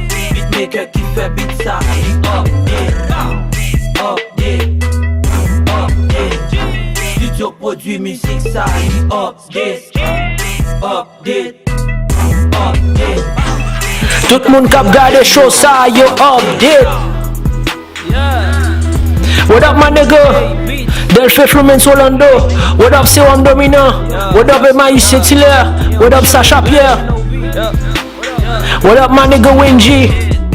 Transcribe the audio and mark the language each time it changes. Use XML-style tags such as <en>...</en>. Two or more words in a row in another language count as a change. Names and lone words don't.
<ht>Beatmaker ki fè beat sa,</ht> <en>update, update, update.</en> <ht>Studio pwodui mizik sa,</ht> <en>update, update, update.</en> <ht>Tout moun k ap gade show sa, yo update.</ht> <en>What up, my nigga? Delphi Fluminense Orlando. What up, Sewan Dominant? What up, M I C Tiller? What up, Sacha Pierre? What up, my nigga Wenji?</en>